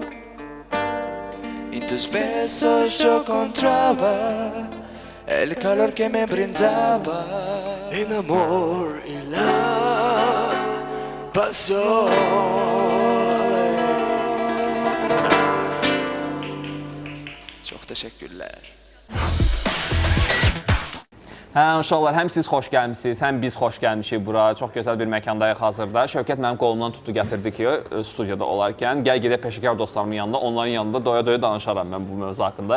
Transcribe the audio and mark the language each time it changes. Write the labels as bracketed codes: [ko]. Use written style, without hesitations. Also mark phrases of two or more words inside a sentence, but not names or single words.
[es] En tus besos yo encontraba el calor que me brindaba. El amor y la pasión. [tr] Çok teşekkürler. [az] Hə, uşaqlar, həm siz xoş gəlmişsiniz, həm biz xoş gəlmişik bura. Çox gözəl bir məkandayıq hazırda. Şövkət mənim qolumdan tutdu, gətirdi ki, studiyada olarkən. Gəl gedək peşəkar dostlarımın yanında, onların yanında doya-doya danışaram mən bu mövzu haqqında.